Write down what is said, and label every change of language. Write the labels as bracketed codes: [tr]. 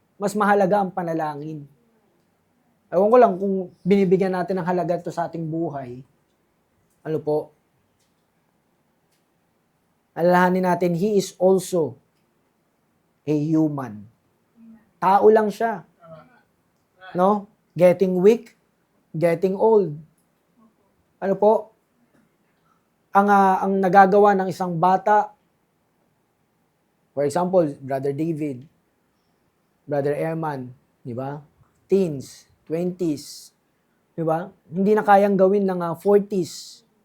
[tl] Mas mahalaga ang panalangin. Ewan ko lang kung binibigyan natin ng halaga ito sa ating buhay. Ano po? Alalahanin natin, [en] he is also a human. [tl] Tao lang siya. [en] No? Getting weak, getting old. [tl] Ano po? Ang nagagawa ng isang bata, [en] for example, [tl] Brother David, Brother Eman, di ba? Teens, 20s, di ba? Hindi na kayang gawin ng 40s.